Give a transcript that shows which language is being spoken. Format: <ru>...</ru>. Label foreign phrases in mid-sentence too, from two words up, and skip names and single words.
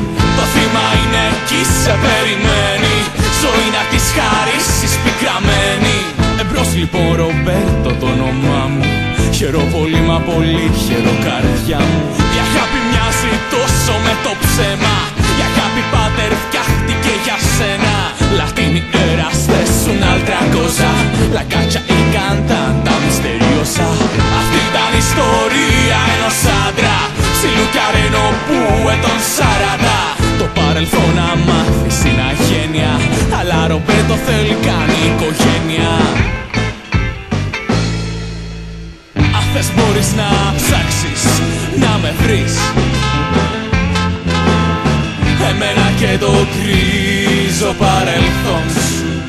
<el>Το θύμα είναι εκεί, σε περιμένει, ζωή να της χαρίσεις πικραμένη. Εμπρός λοιπόν Ρομπέρτο το όνομά μου, χαιρό πολύ μα πολύ χαιρό καρδιά μου. Η αγάπη μοιάζει τόσο με το ψέμα, η αγάπη πάτερ φτιάχτηκε για σένα. Λατίνοι εραστές</el> <it>un'altra cosa, la caccia e cantanta misteriosa.</it> <el>Αυτή ήταν η ιστορία ενός άντρα στη Λουκαρένο που ετών 40. Το παρελθόν να μάθεις είναι αγένεια, αλλά Ρομπέρτο θέλει κάνει οικογένεια. Αν θες μπορείς να ψάξεις να με βρεις, εμένα και το γκρίζο παρελθόν σου.</el>